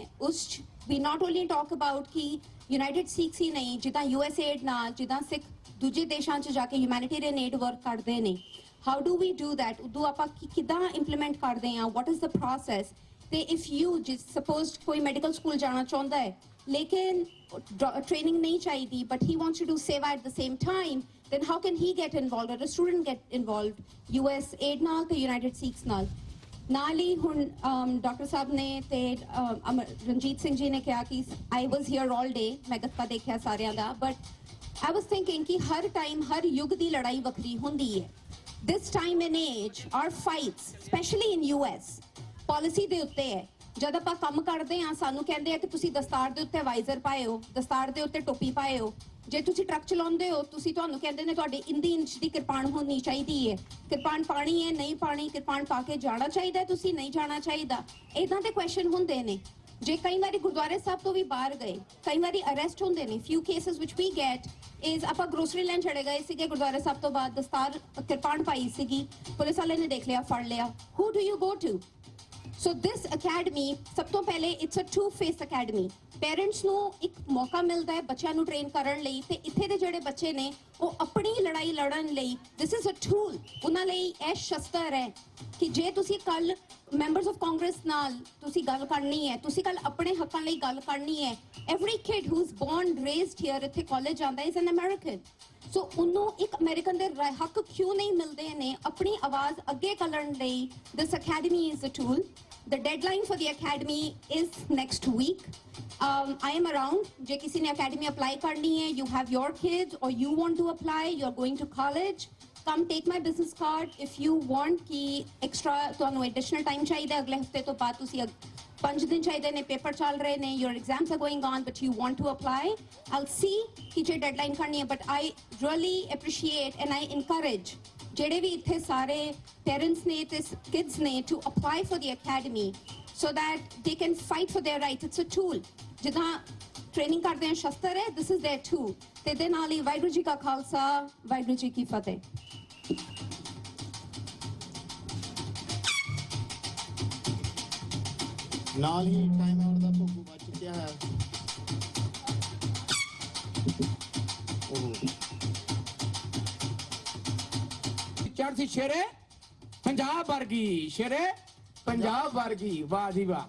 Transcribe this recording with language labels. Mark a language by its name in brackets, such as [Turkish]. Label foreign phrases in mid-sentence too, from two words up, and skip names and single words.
[Punjabi] ਉਸ 'ਚ ਵੀ [English] not only talk about [Punjabi] ਕਿ ਯੂਨਾਈਟਿਡ ਸਿੱਖਸ ਹੀ ਨਹੀਂ, ਜਿੱਦਾਂ USAID ਨਾਲ, ਜਿੱਦਾਂ ਸਿੱਖ ਦੂਜੇ ਦੇਸ਼ਾਂ 'ਚ ਜਾ ਕੇ [English] humanitarian aid work [Punjabi] ਕਰਦੇ ਨੇ, [English] how do we do that? [Punjabi] ਉਦੋਂ ਆਪਾਂ ਕਿੱਦਾਂ ਇੰਪਲੀਮੈਂਟ ਕਰਦੇ ਹਾਂ? [English] what is the process? [Punjabi] ਤੇ [English] if you suppose [Punjabi] ਕੋਈ [English] medical school [Punjabi] ਜਾਣਾ ਚਾਹੁੰਦਾ ਹੈ ਲੇਕਿਨ ਟ੍ਰੇਨਿੰਗ ਨਹੀਂ ਚਾਹੀਦੀ, [English] but he wants to do seva at the same time, then how can he get involved, or a student get involved USAID [Punjabi] ਨਾਲ ਤੇ [English] ਯੂਨਾਈਟਿਡ ਸਿੱਖਸ ਨਾਲ? [Punjabi] ਨਾਲ ਹੀ ਹੁਣ ਡਾਕਟਰ ਸਾਹਿਬ ਨੇ ਤੇ ਰਣਜੀਤ ਸਿੰਘ ਜੀ ਨੇ ਕਿਹਾ ਕਿ [English] I was here all day, [Punjabi] ਮੈਂ ਗੱਤਕਾ ਦੇਖਿਆ ਸਾਰਿਆਂ ਦਾ, [English] but I was thinking [Punjabi] ਕਿ ਹਰ ਟਾਈਮ ਹਰ ਯੁੱਗ ਦੀ ਲੜਾਈ ਵੱਖਰੀ ਹੁੰਦੀ ਹੈ। [English] This time and age, our fights, especially in US, [Punjabi] ਪਾਲਿਸੀ ਦੇ ਉੱਤੇ ਹੈ। ਜਦ ਆਪਾਂ ਕੰਮ ਕਰਦੇ ਹਾਂ ਸਾਨੂੰ ਕਹਿੰਦੇ ਆ ਕਿ ਤੁਸੀਂ ਦਸਤਾਰ ਦੇ ਉੱਤੇ ਵਾਈਜ਼ਰ ਪਾਏ ਹੋ, ਦਸਤਾਰ ਦੇ ਉੱਤੇ ਟੋਪੀ ਪਾਏ ਹੋ। ਜੇ ਤੁਸੀਂ ਟਰੱਕ ਚਲਾਉਂਦੇ ਹੋ ਤੁਹਾਨੂੰ ਕਹਿੰਦੇ ਨੇ ਤੁਹਾਡੇ ਇੰਦੀ ਇੰਚ ਦੀ ਕਿਰਪਾਨ ਹੋਣੀ ਚਾਹੀਦੀ ਹੈ, ਕਿਰਪਾਨ ਪਾਣੀ ਹੈ ਨਹੀਂ ਪਾਣੀ, ਕਿਰਪਾਨ ਪਾ ਕੇ ਜਾਣਾ ਚਾਹੀਦਾ, ਤੁਸੀਂ ਨਹੀਂ ਜਾਣਾ ਚਾਹੀਦਾ। ਇਦਾਂ ਦੇ ਕੁਐਸਚਨ ਹੁੰਦੇ ਨੇ। ਜੇ ਕਈ ਵਾਰੀ ਗੁਰਦੁਆਰੇ ਸਾਹਿਬ ਤੋਂ ਵੀ ਬਾਹਰ ਗਏ, ਕਈ ਵਾਰੀ ਅਰੈਸਟ ਹੁੰਦੇ ਨੇ। [English] few cases [Punjabi] ਵਿਚ ਵੀ ਗੈਟ ਇਜ਼, ਆਪਾਂ ਗਰੋਸਰੀ ਲੈਣ ਚੜੇ ਗਏ ਸੀਗੇ ਗੁਰਦੁਆਰੇ ਸਾਹਿਬ ਤੋਂ ਬਾਅਦ, ਦਸਤਾਰ ਕਿਰਪਾਨ ਪਾਈ ਸੀਗੀ, ਪੁਲਿਸ ਵਾਲੇ ਨੇ ਦੇਖ ਲਿਆ, ਫੜ ਲਿਆ। [English] ਹੂ ਡੂ ਯੂ ਗੋ ਟੂ? So this academy, [Punjabi] ਸਭ ਤੋਂ ਪਹਿਲੇ [English] it's a two-phase academy. [Punjabi] Parents ਨੂੰ ਇੱਕ ਮੌਕਾ ਮਿਲਦਾ ਹੈ ਬੱਚਿਆਂ ਨੂੰ ਟ੍ਰੇਨ ਕਰਨ ਲਈ, ਤੇ ਇੱਥੇ ਦੇ ਜਿਹੜੇ ਬੱਚੇ ਨੇ ਉਹ ਆਪਣੀ ਲੜਾਈ ਲੜਨ ਲਈ [English] this is a tool, [Punjabi] ਉਹਨਾਂ ਲਈ ਇਹ ਸ਼ਸਤਰ ਹੈ ਕਿ ਜੇ ਤੁਸੀਂ ਕੱਲ [English] members of Congress [Punjabi] ਨਾਲ ਤੁਸੀਂ ਗੱਲ ਕਰਨੀ ਹੈ, ਤੁਸੀਂ ਕੱਲ ਆਪਣੇ ਹੱਕਾਂ ਲਈ ਗੱਲ ਕਰਨੀ ਹੈ। [English] Every kid who's born, raised here, [Punjabi] ਇੱਥੇ ਕਾਲਜ ਜਾਂਦਾ [English] is an American. [Punjabi] So ਉਹਨੂੰ ਇੱਕ ਅਮਰੀਕਨ ਦੇ ਹੱਕ ਕਿਉਂ ਨਹੀਂ ਮਿਲਦੇ ਨੇ ਆਪਣੀ ਆਵਾਜ਼ ਅੱਗੇ ਕਰਨ ਲਈ? [English] This academy is a tool. The deadline for the academy is next week. I am around. [Punjabi] ਜੇ ਕਿਸੇ ਨੇ [English] academy apply [Punjabi] ਕਰਨੀ ਹੈ, [English] you have your kids or you want to apply, you're going to college, come take my business card. If you want [Punjabi] ਕਿ extra ਤੁਹਾਨੂੰ [English] additional time [Punjabi] ਚਾਹੀਦਾ, ਅਗਲੇ ਹਫਤੇ ਤੋਂ ਬਾਅਦ ਤੁਸੀਂ 5 ਦਿਨ ਚਾਹੀਦੇ ਨੇ, ਪੇਪਰ ਚੱਲ ਰਹੇ ਨੇ, [English] your exams are going on, but you want to apply, I'll see [Punjabi] ਕਿ ਜੇ [English] deadline [Punjabi] ਕਰਨੀ ਹੈ। [English] But I really appreciate and I encourage [Punjabi] ਜਿਹੜੇ ਵੀ ਇੱਥੇ ਸਾਰੇ parents ਨੇ ਤੇ kids ਨੇ [English] to apply for the academy so that they can fight for their rights. It's a tool. [Punjabi] ਜਿੱਦਾਂ ਟ੍ਰੇਨਿੰਗ ਕਰਦੇ ਹਾਂ ਸ਼ਸਤਰ ਹੈ, [English] this is their tool. [Punjabi] ਤੇ ਦੇ ਨਾਲ ਹੀ ਵਾਹਿਗੁਰੂ ਜੀ ਕਾ ਖਾਲਸਾ, ਵਾਹਿਗੁਰੂ ਜੀ ਕੀ ਫਤਿਹ। ਨਾਲ ਹੀ [English] time out [Punjabi] ਦਾ ਭੋਗੂ ਵੱਜ ਚੁੱਕਿਆ ਹੈ। ਚੜ੍ਹਦੀ ਸ਼ੇਰੇ ਪੰਜਾਬ ਵਰਗੀ, ਸ਼ੇਰੇ ਪੰਜਾਬ ਵਰਗੀ, ਵਾਹ ਜੀ ਵਾਹ।